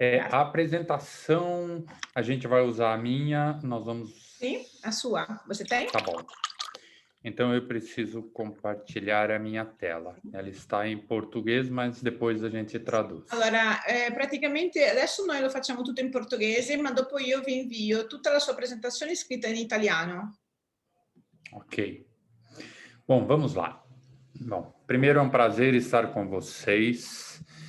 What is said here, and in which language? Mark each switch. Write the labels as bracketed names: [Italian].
[Portuguese] A apresentação, a gente vai usar a minha, nós vamos... Sim, a sua. Você tem? Tá bom. Então, eu preciso compartilhar a minha tela. Ela está em português, mas depois a gente traduz. [Italian] Allora, praticamente adesso noi lo facciamo tutto in portoghese, ma dopo io vi invio tutta la sua presentazione scritta in italiano. [Portuguese] Ok. Bom, vamos lá. Bom, primeiro é um prazer estar com vocês.